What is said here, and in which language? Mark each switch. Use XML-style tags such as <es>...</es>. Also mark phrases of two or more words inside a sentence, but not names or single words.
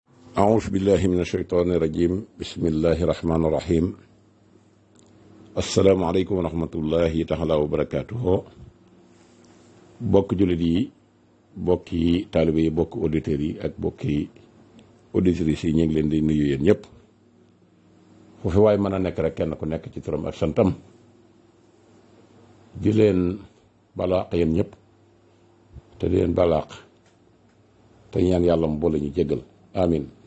<ar>أعوذ بالله من الشيطان الرجيم بسم الله الرحمن الرحيم السلام عليكم ورحمة الله تعالى وبركاته</ar> <wo>bokk jullit yi bokki taalibe yi bokk auditeurs yi ak bokki auditrices yi ñu ngi leen di nuyu yéen ñëpp foofu waaye mën a nekk rek kenn ku nekk ci turam ak santam di leen balaax yéen ñëpp te di leen balaax te ñaan yàlla mu boole ñu jéggal amin</wo>